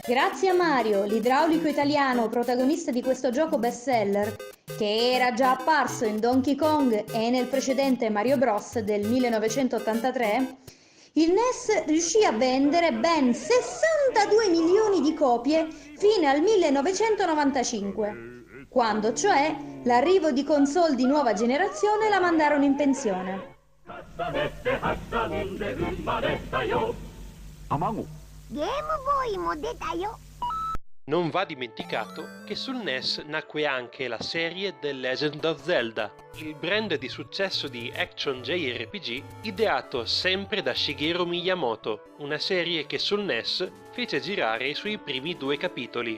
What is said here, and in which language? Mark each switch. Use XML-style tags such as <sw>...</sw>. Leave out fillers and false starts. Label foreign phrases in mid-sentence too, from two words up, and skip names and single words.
<it>Grazie a Mario, l'idraulico italiano protagonista di questo gioco bestseller, che era già apparso in Donkey Kong e nel precedente Mario Bros. Del 1983, il NES riuscì a vendere ben 62 milioni di copie fino al 1995, quando cioè l'arrivo di console di nuova generazione la mandarono in pensione.</it> <ja>卵。ゲームボーイも出たよ。</ja> <it>Non va dimenticato che sul NES nacque anche la serie The Legend of Zelda, il brand di successo di</it> <en>Action JRPG</en> <it>ideato sempre da Shigeru Miyamoto, una serie che sul NES fece girare i suoi primi 2 capitoli.</it>